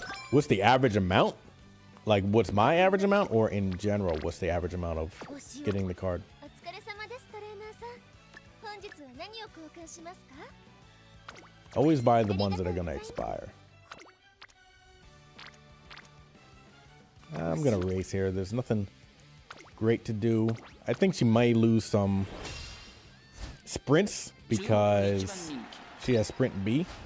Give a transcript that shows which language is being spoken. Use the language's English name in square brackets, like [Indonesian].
[English] What's the average amount? Like, what's my average amount, or in general, what's the average amount of getting the card? [Japanese] お疲れ様ですトレーナーさん。本日は何を交換しますか？ [English] Always buy the ones that are gonna expire. I'm gonna race here. There's nothing great to do. I think she might lose some sprints because she has sprint B.